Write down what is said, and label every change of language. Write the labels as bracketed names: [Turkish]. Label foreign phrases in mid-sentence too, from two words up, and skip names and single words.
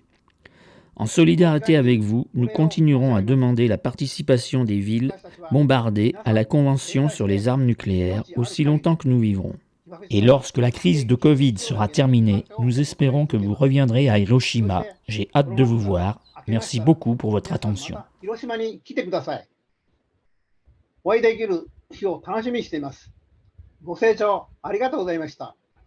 [French] En solidarité avec vous, nous continuerons à demander la participation des villes bombardées à la Convention sur les armes nucléaires aussi longtemps que nous vivrons. Et lorsque la crise de Covid sera terminée, nous espérons que vous reviendrez à Hiroshima. J'ai hâte de vous voir. Merci beaucoup pour votre attention. [Japanese] お会いできる日を楽しみにしています。ご清聴ありがとうございました。